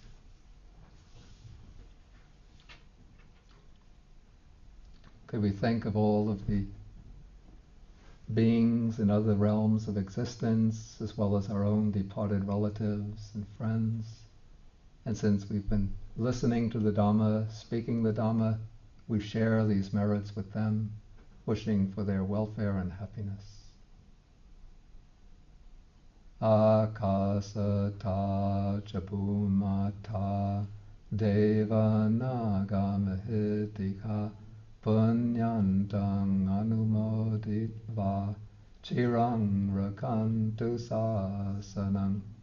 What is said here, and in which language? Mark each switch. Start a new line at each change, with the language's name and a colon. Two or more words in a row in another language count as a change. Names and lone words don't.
English: Okay, we think of all of the beings in other realms of existence, as well as our own departed relatives and friends. And since we've been listening to the Dhamma, speaking the Dhamma, we share these merits with them, wishing for their welfare and happiness.
Pali: Akasata Chabhumata Devanagamahitika Punyantang Anumoditva Chirang Rakantu Sasanang.